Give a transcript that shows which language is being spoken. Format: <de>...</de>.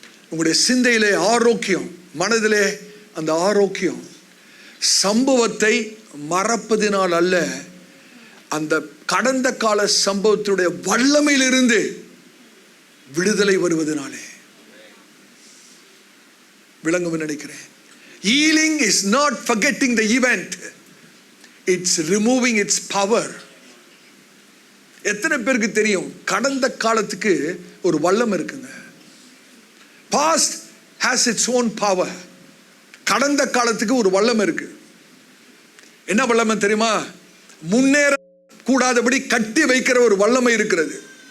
<ta>உங்களுடைய சிந்தையிலே ஆரோக்கியம், மனதிலே அந்த ஆரோக்கியம் சம்பவத்தை மறப்பதினால் அல்ல, அந்த கடந்த கால சம்பவத்துடைய வல்லமையிலிருந்து விடுதலை வருவதனாலே. விளங்கும் நினைக்கிறேன்.</ta> <en>Healing is not forgetting the event, it's removing its power.</en> <ta>எத்தனை பேருக்கு தெரியும் கடந்த காலத்துக்கு ஒரு வல்லம் இருக்குங்க?</ta> <en>Past has its own power.</en> <ta>கடந்த காலத்துக்கு ஒரு வல்லம் இருக்கு. என்ன வல்லமை தெரியுமா? முன்னேற கூடாதபடி கட்டி வைக்கிற ஒரு வல்லமை இருக்கிறது.</ta>